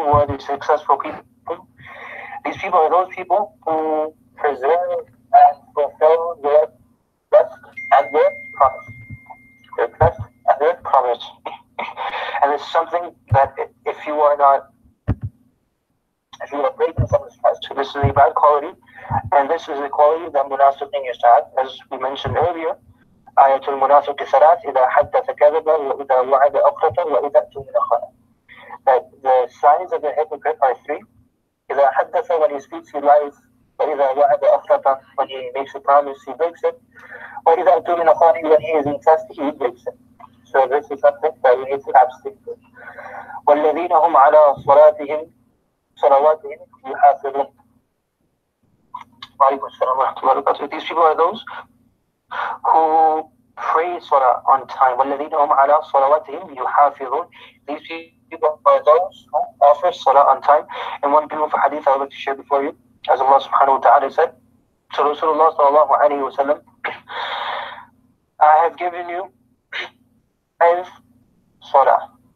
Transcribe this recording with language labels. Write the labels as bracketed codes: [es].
[en] Who are the successful people? These people are those people who preserve and fulfill their trust and their promise. Their trust and their promise. And it's something that if you are breaking someone's trust, this is a bad quality, and this is a quality that munafiqin used to have, as we mentioned earlier. [ar] Ayatul munafiq ثلاث إذا حدث كذب وإذا وعد أخلف وإذا اؤتمن خان. [en] That the signs of the hypocrite are three. [ar] إذا حدث, [en] when he speaks, he lies. [ar] وإذا وعد أخلف, [en] when he makes a promise, he breaks it. [ar] وإذا أؤتمن خان, [en] when he is in trust, he breaks it. So this is something that we need to abstain from. [ar] والذين هم على صلواتهم يحافظون. وعليكم السلام ورحمة الله وبركاته. [en] These people are those who pray salah on time. [ar] وَالَّذِينَ هُمْ عَلَى صَلَوَاتِهِمْ يُحَافِظُونَ. [en] These people are those who offer salah on time. And one beautiful hadith I would like to share before you, as Allah subhanahu wa ta'ala said to Rasulullah sallallahu alayhi wa sallam, I have given you 5 salah.